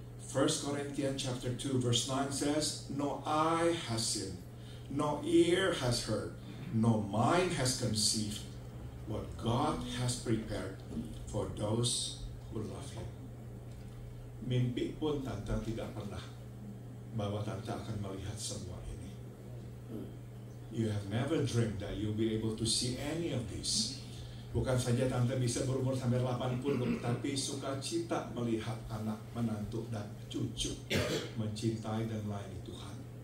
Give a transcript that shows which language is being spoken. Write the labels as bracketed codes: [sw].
[en] 1 Corinthians chapter 2 verse 9 says, no eye has seen, no ear has heard, no mind has conceived what God has prepared for those who love Him. [id] Mimpi pun tante tidak pernah bahwa tante akan melihat semua ini. [en] You have never dreamed that you'll be able to see any of this. [id] Bukan saja tante bisa berumur sampai 80, tapi sukacita melihat anak, menantu, dan cucu mencintai dan melayani Tuhan.